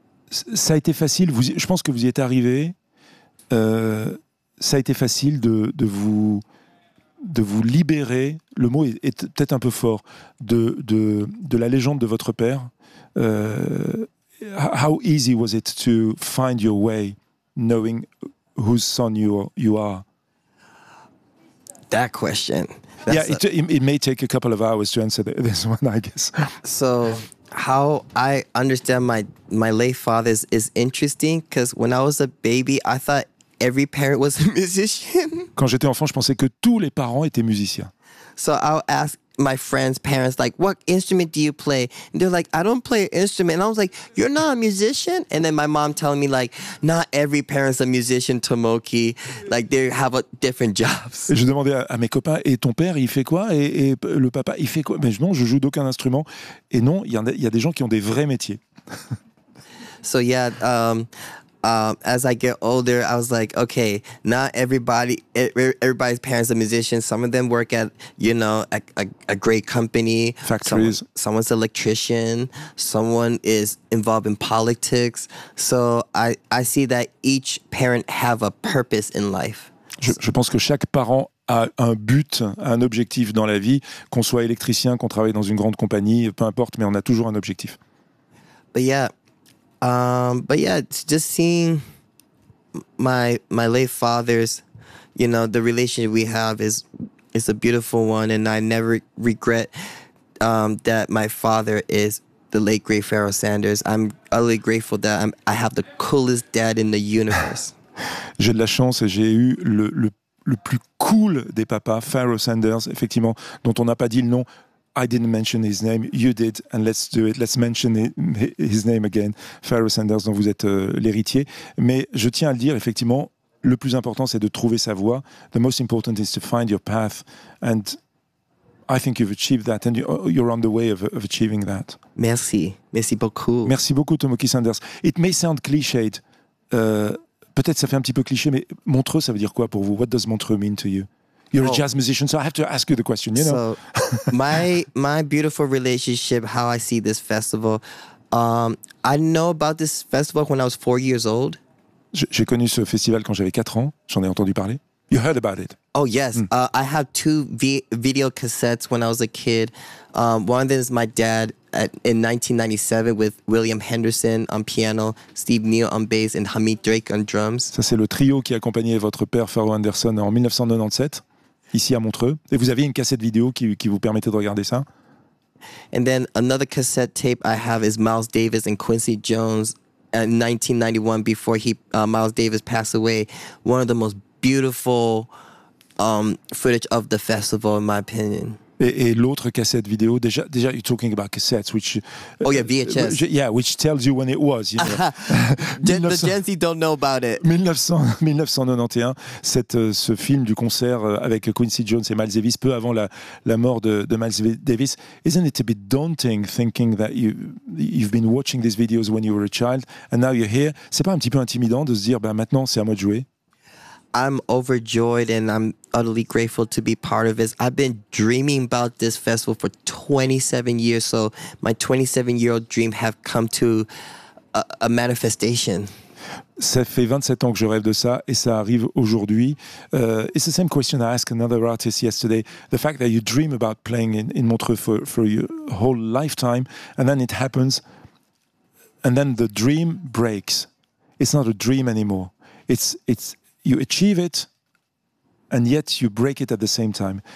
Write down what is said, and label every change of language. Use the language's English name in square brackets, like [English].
[French] Ça a été facile. Je pense que vous y êtes arrivé. Ça a été facile de vous libérer. Le mot est peut-être un peu fort. De la légende de votre père. [English] How easy was it to find your way, knowing whose son you are? That question. It may take a couple of hours to answer this one, I guess. So how I understand my late father is interesting, because when I was a baby, I thought every parent was a musician. [French] Quand j'étais enfant, je pensais que tous les parents étaient musiciens. [English] So I'll ask my friends' parents, like, what instrument do you play? And they're like, I don't play an instrument. And I was like, you're not a musician? And then my mom telling me, like, not every parent's a musician, Tomoki. Like, they have different jobs. [French] Et je demandais à mes copains, et ton père, il fait quoi? Et le papa, il fait quoi? Mais non, je joue d'aucun instrument. Et non, il y a des gens qui ont des vrais métiers. [English] So, yeah, as I get older, I was like, okay, not everybody's parents are musicians. Some of them work at, you know, a great company. Factories. Someone's an electrician. Someone is involved in politics. So I see that each parent have a purpose in life. [French] Je pense que chaque parent a un but, un objectif dans la vie, qu'on soit électricien, qu'on travaille dans une grande compagnie, peu importe, mais on a toujours un objectif. [English] But yeah. But yeah, it's just seeing my late father's, you know, the relationship we have is a beautiful one, and I never regret that my father is the late great Pharoah Sanders. I'm utterly grateful that I have the coolest dad in the universe. [French] J'ai de la chance et j'ai eu le plus cool des papas, Pharoah Sanders, effectivement, dont on n'a pas dit le nom. [English] I didn't mention his name, you did, and let's do it, let's mention his name again, Pharoah Sanders, [French] dont vous êtes l'héritier. Mais je tiens à le dire, effectivement, le plus important, c'est de trouver sa voie. [English] The most important is to find your path, and I think you've achieved that, and you're on the way of achieving that. [French] Merci, merci beaucoup. Merci beaucoup, Tomoki Sanders. [English] It may sound cliched, [French] peut-être ça fait un petit peu cliché, mais Montreux, ça veut dire quoi pour vous? [English] What does Montreux mean to you? You're a jazz musician, so I have to ask you the question, you know. So, my beautiful relationship, how I see this festival, I know about this festival when I was 4 years old. [French] J'ai connu ce festival quand j'avais 4 ans, j'en ai entendu parler. [English] You heard about it. Oh, yes. I have two video cassettes when I was a kid. One of them is my dad in 1997 with William Henderson on piano, Steve Neal on bass, and Hamid Drake on drums. [French] Ça, c'est le trio qui accompagnait votre père, Pharoah Anderson, en 1997. ici à Montreux. Et vous aviez une cassette vidéo qui vous permettait de regarder ça. [English] And then another cassette tape I have is Miles Davis and Quincy Jones in 1991 before Miles Davis passed away. One of the most beautiful footage of the festival, in my opinion. [French] Et l'autre cassette vidéo, déjà, [English] you're talking about cassettes, which... Oh yeah, VHS. Which tells you when it was, you know. The Gen Z don't know about it. [French] 1991, ce film du concert avec Quincy Jones et Miles Davis, peu avant la mort de Miles Davis. [English] Isn't it a bit daunting thinking that you've been watching these videos when you were a child, and now you're here? [French] C'est pas un petit peu intimidant de se dire, ben maintenant c'est à moi de jouer? [English] I'm overjoyed and I'm utterly grateful to be part of this. I've been dreaming about this festival for 27 years, so my 27-year-old dream have come to a manifestation. [French] Ça fait 27 ans que je rêve de ça et ça arrive aujourd'hui. [English] It's the same question I asked another artist yesterday. The fact that you dream about playing in Montreux for your whole lifetime and then it happens and then the dream breaks. It's not a dream anymore. It's You achieve it, and yet you break it at the same time.